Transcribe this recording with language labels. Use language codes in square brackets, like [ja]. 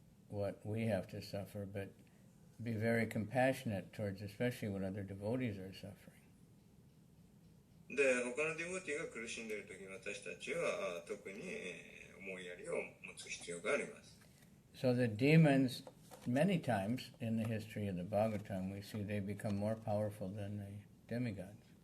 [en] what we have to suffer, but be very compassionate towards especially what other devotees are suffering. [ja] で、他のディボティが苦しんでいるときに私たちは特に思いやりを持つ必要があります。 [en] So the demons, many times in the history of the Bhagavatam, we see they become more powerful than the demigods.